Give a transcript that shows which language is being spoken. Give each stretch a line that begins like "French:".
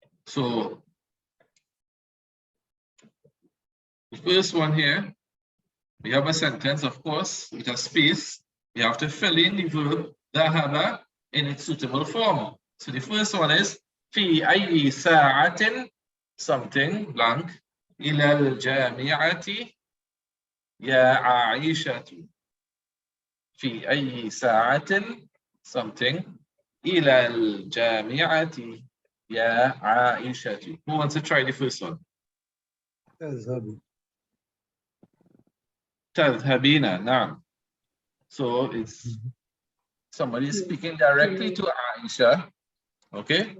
English: So the first one here, we have a sentence, of course, with a space. You have to fill in the verb ذهب in its suitable form. So the first one is
Arabic: في أي ساعة
English: something blank
Arabic: إلى الجامعة يا عائشة. في أي ساعة
English: something
Arabic: إلى الجامعة يا عائشة.
English: Who wants to try the first one?
Arabic: تذهبين. نعم.
English: So it's somebody speaking directly to Aisha. Okay.